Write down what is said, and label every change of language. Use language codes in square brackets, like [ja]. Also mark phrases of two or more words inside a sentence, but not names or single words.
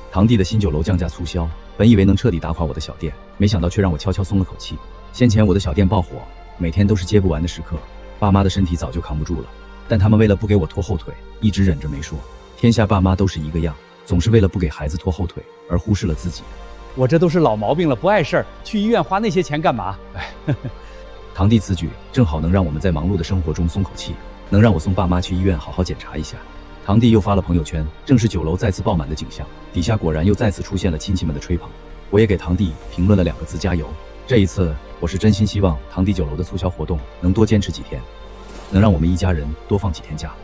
[zh] 堂弟的新酒樓降價促銷，本以為能徹底打垮我的小店，沒想到卻讓我悄悄鬆了口氣。先前我的小店爆火，每天都是接不完的食客，爸媽的身體早就扛不住了。但他們為了不給我拖後腿，一直忍着沒說。天下爸媽都是一個樣，總是為了不給孩子拖后腿而忽视了自己。我这都是老毛病了，不碍事儿，去医院花那些钱干嘛？哎，堂弟此舉正好能讓我們在忙碌的生活中鬆口氣，能讓我送爸媽去醫院好好檢查一下。堂弟又發了朋友圈，正是酒樓再次爆滿的景象，底下果然又再次出現了親戚們的吹捧。我也給堂弟評論了2個字：加油。這一次我是真心希望堂弟酒樓的促銷活動能多堅持幾天，能讓我們一家人多放幾天假。